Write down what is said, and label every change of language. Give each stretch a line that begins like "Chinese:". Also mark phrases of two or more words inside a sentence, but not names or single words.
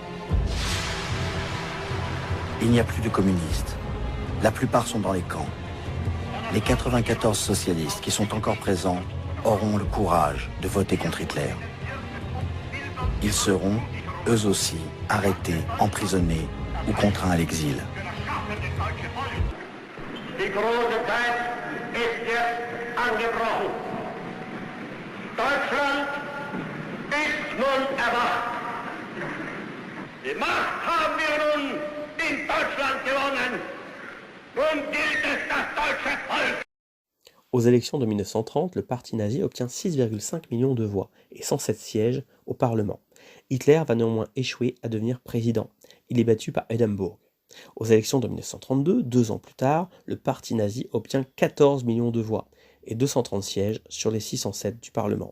French: Il n'y a plus de communistes. La plupart sont dans les camps. Les 94 socialistes qui sont encore présents auront le courage de voter contre Hitler. Ils seront, eux aussi, arrêtés, emprisonnés ou contraints à l'exil.
German: Die große Zeit ist jetzt angebrochen. Deutschland ist nun erwacht. Die Macht haben wir nun in Deutschland gewonnen. Nun gilt es, das deutsche Volk.
French: Aux élections de 1930, le parti nazi obtient 6,5 millions de voix et 107 sièges au Parlement. Hitler va néanmoins échouer à devenir président. Il est battu par Hindenburg. Aux élections de 1932, 2 ans plus tard, le parti nazi obtient 14 millions de voix et 230 sièges sur les 607 du Parlement.